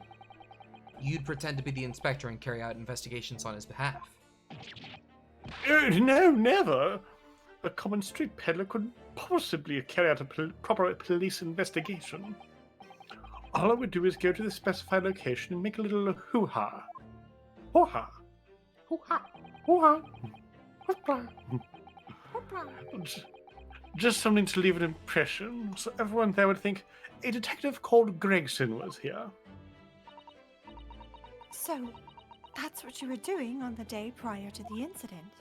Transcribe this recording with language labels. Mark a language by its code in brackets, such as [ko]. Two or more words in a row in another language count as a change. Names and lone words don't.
[en] You'd pretend to be the inspector and carry out investigations on his behalf. No, never! A common street peddler couldn't possibly carry out a proper police investigation. All I would do is go to the specified location and make a little hoo-ha. Hoo-ha! Hoo-ha! Hoo-ha! Just something to leave an impression, so everyone there would think a detective called Gregson was here. So, that's what you were doing on the day prior to the incident?